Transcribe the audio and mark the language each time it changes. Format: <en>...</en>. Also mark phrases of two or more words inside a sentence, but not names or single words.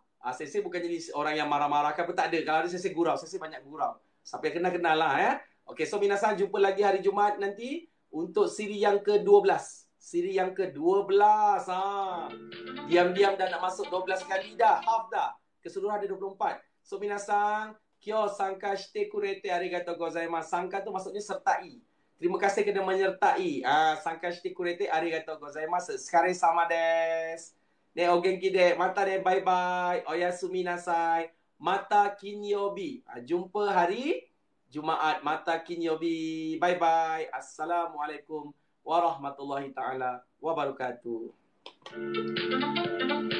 <ms>Sensei bukan jadi orang yang marah-marah ke apa, tak ada. Kalau ada Sensei gurau, Sensei banyak gurau. Sampai kenal-kenal lah ya. Okey, so Minasang jumpa lagi hari Jumaat nanti untuk siri yang ke-12. Siri yang ke-12. Diam-diam dah nak masuk 12 kali dah. Half dah. Keseluruhan ada 24. So,</ms> <ja>みなさん、今日参加してくれてありがとうございます.</ja> <ms>Sanka tu maksudnya sertai. Terima kasih kerana menyertai.</ms> <ja>参加してくれてありがとうございます.</ja> <ms>Sekarang sama des.</ms> <ja>ね、お元気で。またで,</ja> <en>bye-bye.</en> <ja>おやすみなさい. また金曜日.</ja> <ms>Jumpa hari Jumaat.</ms> <ja>また金曜日. Bye-bye.</ja> <ar>السلام عليكم ورحمة الله تعالى وبركاته.</ar>